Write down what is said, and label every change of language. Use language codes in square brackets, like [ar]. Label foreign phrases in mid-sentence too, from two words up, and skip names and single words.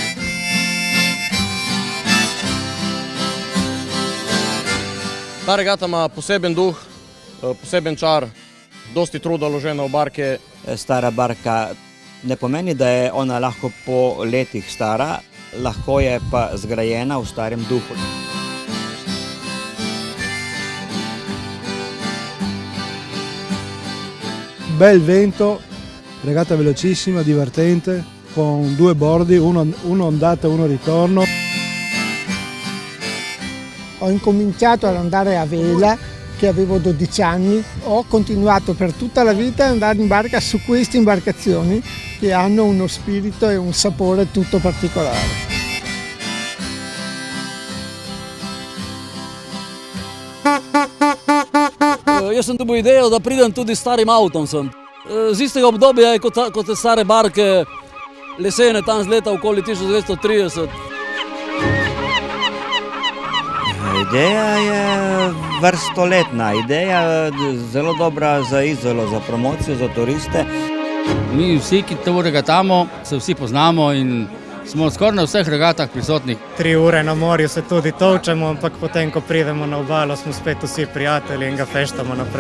[sl] Ta regata ima poseben duh, poseben čar, dosti truda vloženo v barke. Stara barka ne pomeni, da je ona lahko po letih stara, lahko je pa zgrajena v starem duhu. [it] Bel vento, regata velocissima, divertente, con due bordi, uno andata e uno ritorno. Ho incominciato ad andare a vela, che avevo 12 anni, ho continuato per tutta la vita ad andare in barca su queste imbarcazioni che hanno uno spirito e un sapore tutto particolare. [sl] Jaz sem dobil idejo, da pridem tudi s starim avtom sem. Z istega obdobja je kot te stare barke lesene tam z leta okoli 1930. Ideja je vrstoletna, ideja je zelo dobra za Izolo, za promocijo, za turiste. Mi vsi, ki to regatamo, se vsi poznamo in smo skoraj na vseh regatah prisotnih. 3 ure na morju se tudi tolčemo, ampak potem, ko pridemo na obalo, smo spet vsi prijatelji in ga feštamo naprej.